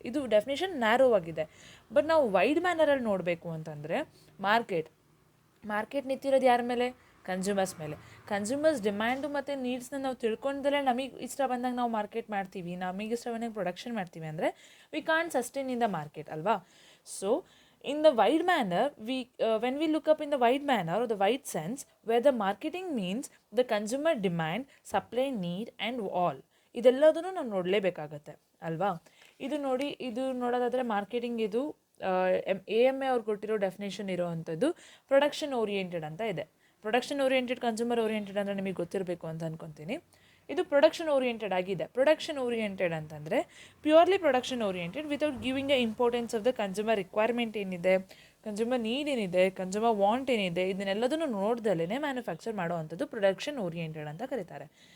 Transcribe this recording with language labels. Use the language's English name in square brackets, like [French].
[Kannada] ಇದು definition narrow ಆಗಿದೆ. But ನಾವು ವೈಡ್ ಮ್ಯಾನರಲ್ಲಿ ನೋಡಬೇಕು ಅಂತಂದರೆ ಮಾರ್ಕೆಟ್ ನಿಂತಿರೋದು ಯಾರ ಮೇಲೆ? ಕನ್ಸ್ಯೂಮರ್ಸ್ ಮೇಲೆ. ಕನ್ಸ್ಯೂಮರ್ಸ್ ಡಿಮ್ಯಾಂಡು ಮತ್ತು ನೀಡ್ಸ್ನ ನಾವು ತಿಳ್ಕೊಂಡಲ್ಲೇ ನಮಗೆ ಇಷ್ಟ ಬಂದಾಗ ನಾವು ಮಾರ್ಕೆಟ್ ಮಾಡ್ತೀವಿ, ನಮಗೆ ಇಷ್ಟ ಬಂದಾಗ ಪ್ರೊಡಕ್ಷನ್ ಮಾಡ್ತೀವಿ ಅಂದರೆ [English] we can't sustain in the market [Kannada] ಅಲ್ವಾ? [English] so in the wide manner, when we look up in the wide manner or the wide sense, where the marketing means the consumer demand, supply, need and all, [Kannada] ಇದೆಲ್ಲದನ್ನು ನಾವು ನೋಡಲೇಬೇಕಾಗತ್ತೆ ಅಲ್ವಾ? ಇದು ನೋಡೋದಾದರೆ marketing ಇದು AMA ಅವ್ರು ಕೊಟ್ಟಿರೋ definition ಇರೋವಂಥದ್ದು production oriented ಅಂತ ಇದೆ. Production oriented, consumer oriented ಅಂದರೆ ನಿಮಗೆ ಗೊತ್ತಿರಬೇಕು ಅಂತ ಅಂದ್ಕೊತೀನಿ. ಇದು ಪ್ರೊಡಕ್ಷನ್ ಓರಿಯೆಂಟೆಡ್ ಆಗಿದೆ. ಪ್ರೊಡಕ್ಷನ್ ಓರಿಯೆಂಟೆಡ್ ಅಂತಂದರೆ purely production oriented [English] without giving the importance of the consumer requirement [Kannada] ಏನಿದೆ, ಕನ್ಸ್ಯೂಮರ್ ನೀಡ್ ಏನಿದೆ, ಕನ್ಸ್ಯೂಮರ್ ವಾಂಟ್ ಏನಿದೆ, ಇದನ್ನೆಲ್ಲದನ್ನು ನೋಡ್ದಲ್ಲೇ ಮ್ಯಾನುಫ್ಯಾಕ್ಚರ್ ಮಾಡೋವಂಥದ್ದು ಪ್ರೊಡಕ್ಷನ್ ಓರಿಯೆಂಟೆಡ್ ಅಂತ ಕರೀತಾರೆ.